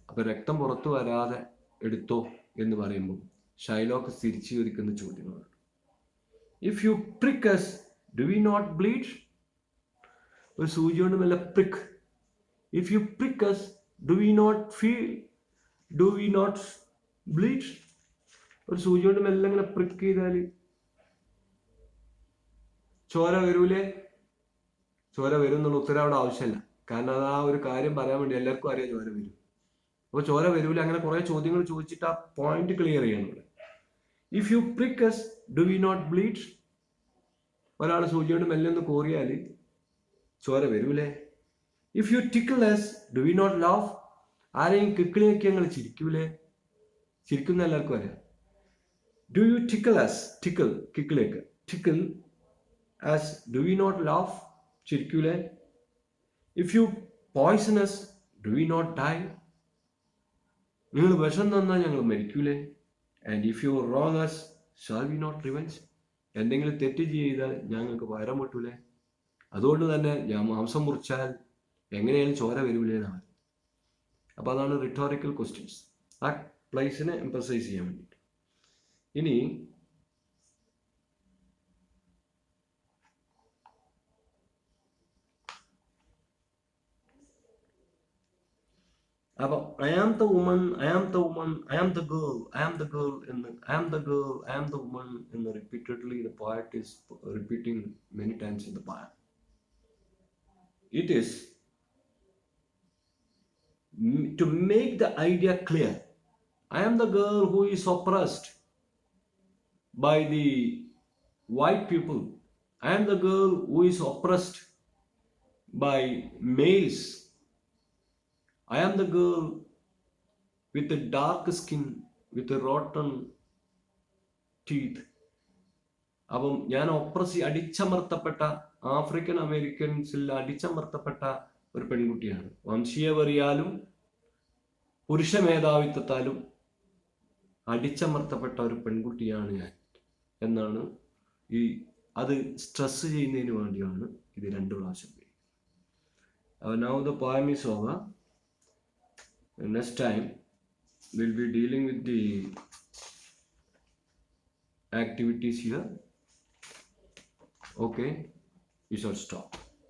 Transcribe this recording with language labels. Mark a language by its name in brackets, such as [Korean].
[Malayalam] അപ്പൊ രക്തം പുറത്തു വരാതെ എടുത്തോ എന്ന് പറയുമ്പോൾ ഷൈലോക്ക് തിരിച്ചു ചോദിക്കുന്ന ചോദ്യങ്ങളാണ്. [English] If you prick us, do we not bleed? [Malayalam] ഒരു സൂചി കൊണ്ട് മെല്ലെ പ്രിക്ക്. [English] If you prick us, do we not feel? Do we not bleed? [Malayalam] ഒരു സൂചി കൊണ്ട് മെല്ലെ ഇങ്ങനെ പ്രിക്ക് ചെയ്താല് ചോര വരൂലേ? ചോര വരും എന്നുള്ള ഉത്തരം അവിടെ ആവശ്യമില്ല. കാരണം അത് ആ ഒരു കാര്യം പറയാൻ വേണ്ടി എല്ലാവർക്കും അറിയാം ചോര വരും. അപ്പോൾ ചോര വരൂല. അങ്ങനെ കുറെ ചോദ്യങ്ങൾ ചോദിച്ചിട്ട് ആ പോയിന്റ് ക്ലിയർ ചെയ്യണം ഇവിടെ. [English] If you prick us, do we not bleed? [Malayalam] ഒരാൾ സൂചി കൊണ്ട് മെല്ലെ ഒന്ന് കോറിയാല് ചോര വരൂലേ? [English] If you tickle us, do we not laugh? [Malayalam] ആരെയും കിക്കിളിയൊക്കെ ഞങ്ങൾ ചിരിക്കൂലേ? ചിരിക്കുന്ന എല്ലാവർക്കും അറിയാം. [English] Do you tickle us? tickle us, do we not laugh? [Malayalam] ചിരിക്കൂലേ? [English] If you poison us, do we not die? [Malayalam] നിങ്ങൾ വിഷം തന്നാൽ ഞങ്ങൾ മരിക്കൂലേ? [English] And if you wrong us, shall we not revenge? [Malayalam] എന്തെങ്കിലും തെറ്റ് ചെയ്താൽ ഞങ്ങൾക്ക് പകരം പൊട്ടൂലേ? അതുകൊണ്ട് തന്നെ ഞാൻ മാംസം മുറിച്ചാൽ എങ്ങനെയാലും ചോര വരൂലേ എന്നാണ്. അപ്പോൾ അതാണ് റിട്ടോറിക്കൽ ക്വസ്റ്റ്യൻസ്. ആ പ്ലേസിനെ എംഫസൈസ് ചെയ്യാൻ വേണ്ടിയിട്ട്. ഇനി അപ്പൊ [English] I am the woman, I am the woman, I am the girl, I am the girl എന്ന് I am the girl, I am the woman എന്ന് repeatedly the poet is repeating many times in the poem. It is to make the idea clear. I am the girl who is oppressed by the white people. I am the girl who is oppressed by males. I am the girl with a dark skin, with a rotten teeth. [Malayalam] അപ്പം ഞാൻ അടിച്ചമർത്തപ്പെട്ട African അമേരിക്കൻസിൽ അടിച്ചമർത്തപ്പെട്ട ഒരു പെൺകുട്ടിയാണ്. വംശീയവെറിയാലും പുരുഷ മേധാവിത്വത്താലും അടിച്ചമർത്തപ്പെട്ട ഒരു പെൺകുട്ടിയാണ് ഞാൻ എന്നാണ് അത് സ്ട്രെസ് ചെയ്യുന്നതിന് വേണ്ടിയാണ് ഇത് 2 പ്രാവശ്യം. [English] Now the poem is over. Next time we'll be dealing with the activities here. Okay, we shall stop.